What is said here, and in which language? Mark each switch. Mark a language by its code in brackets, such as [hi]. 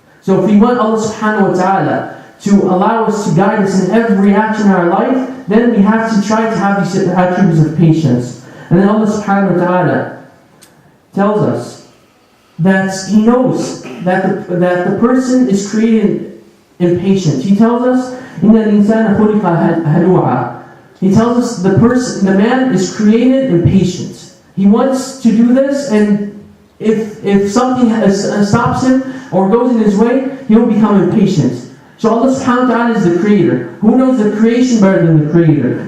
[en] So if we want Allah subhanahu wa ta'ala to allow us to guide us in every action in our life, then we have to try to have these attributes of patience. And then Allah subhanahu wa ta'ala tells us that He knows that the person is created impatient. He tells us, [ar] إِنَّ الْإِنسَانَ خُلِقَ هَلُوعًا. [en] He tells us the man is created impatient. He wants to do this, and if something stops him or goes in his way, he will become impatient. So Allah subhanahu wa ta'ala is the creator. Who knows the creation better than the creator?